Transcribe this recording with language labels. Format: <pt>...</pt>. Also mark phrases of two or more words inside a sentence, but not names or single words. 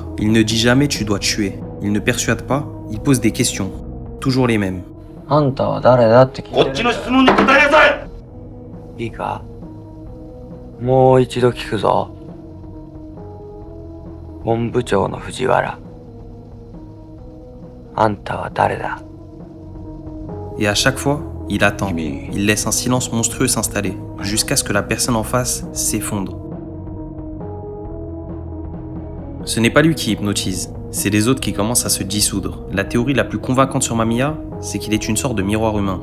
<fr>Il ne dit jamais tu dois tuer. Il ne persuade pas, il pose des questions. Toujours les mêmes.</fr> <ja>あんたは誰だって聞いてるんだよ。こっちの質問に答えなさい。いいか、もう一度聞くぞ。本部長の藤原。あんたは誰だ？</ja> <fr>Et à chaque fois, il attend. Il laisse un silence monstrueux s'installer, jusqu'à ce que la personne en face s'effondre. Ce n'est pas lui qui hypnotise, c'est les autres qui commencent à se dissoudre. La théorie la plus convaincante sur Mamiya, c'est qu'il est une sorte de miroir humain.</fr>